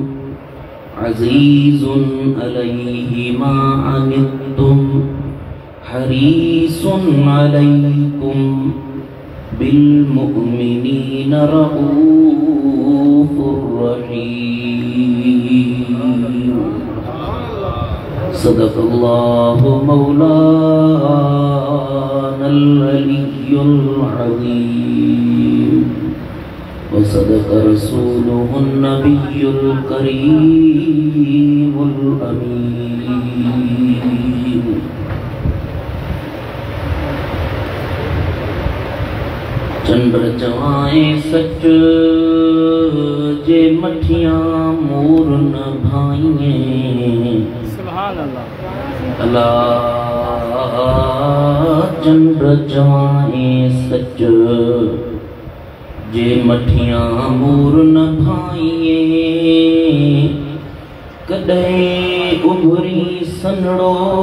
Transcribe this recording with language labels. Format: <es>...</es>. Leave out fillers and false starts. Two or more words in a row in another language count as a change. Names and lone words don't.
<ar>عزيز عليه ما عنتم حريص عليكم بالمؤمنين رؤوف رحيم صدق الله مولانا العلي العظيم وصدق رسوله النبي الكريم الأمين</ar> <skr>چنبر جوائیں سچ جے مٹھیاں مور نہ بھائیں سبحان اللہ اللہ چنبر جوائیں سچ جے مٹھیاں مور نہ بھائیں کدے ابھری سنڑو</skr>